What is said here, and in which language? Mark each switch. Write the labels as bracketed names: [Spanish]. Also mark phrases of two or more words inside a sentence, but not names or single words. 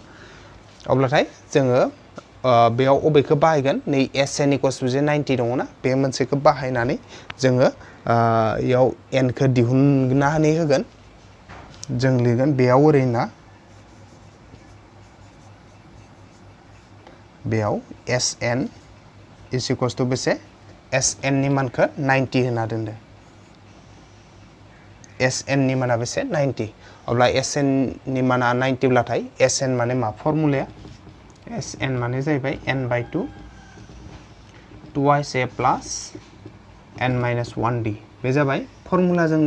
[Bodo] अब्लाथाय जोङो बेयाव अबेखौ बाहायगोन? नै [English] S n equals to 90 [Bodo] दङ ना, बे मोनसेखौ बाहायनानै जोङो इयाव एन खौ दिहुननानै होगोन। जों लिरगोन बेयाव ओरैना बेयाव [English] S n is equals to [Bodo] बेसे? एस एन नि मानखौ 90 होना दोनदो। एस एन नि माना बेसे? 90। अब्ला एस एन नि माना 90 ब्लाथाय एस एन माने मा फर्मुलाया? एस एन माने जाहैबाय n/2 2s a प्लास n-1d बे जाबाय फर्मुला जोंनि।